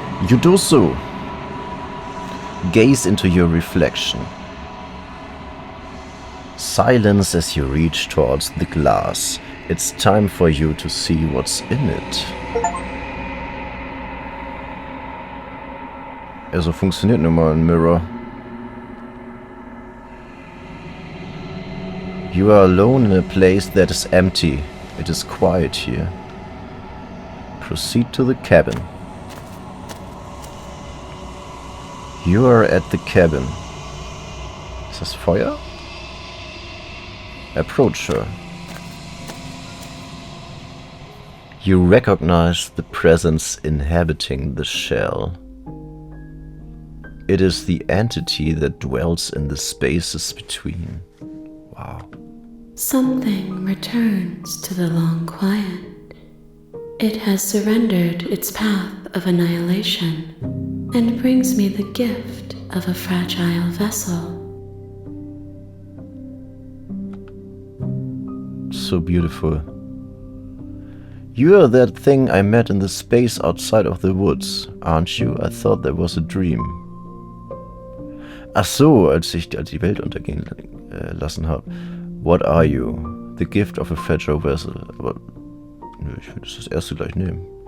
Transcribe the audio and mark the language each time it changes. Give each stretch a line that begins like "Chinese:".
English: You do so. Gaze into your reflection. Silence as you reach towards the glass. It's time for you to see what's in it.
German: Also funktioniert nun mal ein Mirror.
English: You are alone in a place that is empty. It is quiet here. Proceed to the cabin. You are at the cabin.
German: Ist das Feuer?
English: Approach her. You recognize the presence inhabiting the shell. It is the entity that dwells in the spaces between. Wow. Something returns to the long quiet. It has surrendered its path of annihilation and brings me the gift of a fragile vessel. So beautiful. You are that thing I met in the space outside of the woods, aren't you? I thought that was a dream.
German: Ach so, als ich die Welt untergehen lassen habe.
English: What are you? The gift of a fragile vessel.
German: Aber nö, ich will das erste gleich nehmen.